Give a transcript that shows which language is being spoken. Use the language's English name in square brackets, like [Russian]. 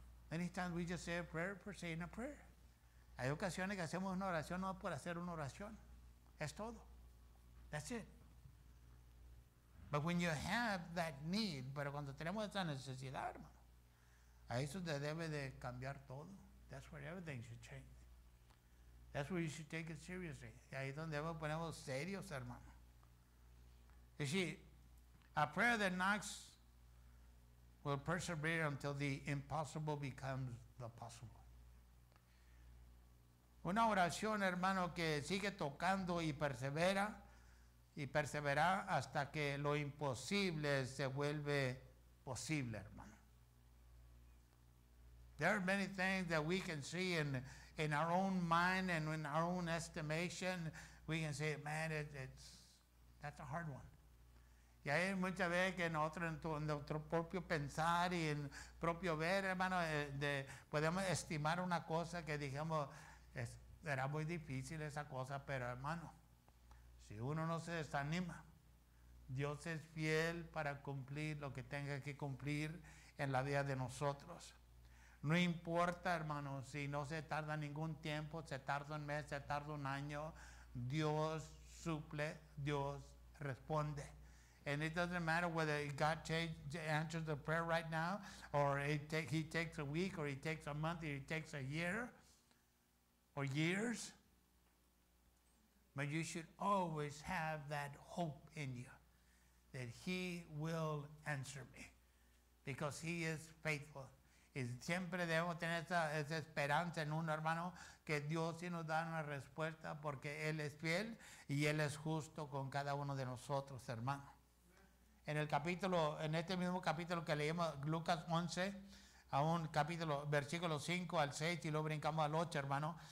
[English] Many times we just say a prayer for saying a prayer. [Spanish] Hay ocasiones que hacemos una oración no por hacer una oración. Es todo. [English] That's it. But when you have that need, [Spanish] pero cuando tenemos esa necesidad, hermano, a eso te debe de cambiar todo. [English] That's where everything should change. That's where you should take it seriously. [Spanish] Y ahí es donde debemos ponernos serios, hermano. [English] You see, a prayer that knocks will persevere until the impossible becomes the possible. [Spanish] Una oración, hermano, que sigue tocando y persevera hasta que lo imposible se vuelve posible, hermano. [English] There are many things that we can see in our own mind and in our own estimation. We can say, man, that's a hard one. [Spanish] Y hay muchas veces que nosotros en nuestro propio pensar y en propio ver, hermano, podemos estimar una cosa que digamos, será muy difícil esa cosa, pero hermano, si uno no se desanima, Dios es fiel para cumplir lo que tenga que cumplir en la vida de nosotros. No importa, hermano, si no se tarda ningún tiempo, se tarda un mes, se tarda un año, Dios suple, Dios responde. [English] And it doesn't matter whether God answers the prayer right now, or he takes a week, or he takes a month, or he takes a year, or years. But you should always have that hope in you that he will answer me because he is faithful. [Spanish] Y siempre debemos tener esa esperanza en uno, hermano, que Dios sí nos da una respuesta porque Él es fiel y Él es justo con cada uno de nosotros, hermano. En este mismo capítulo que leímos, Lucas 11, a un capítulo, versículo 5 al 6, y luego brincamos al 8, hermano.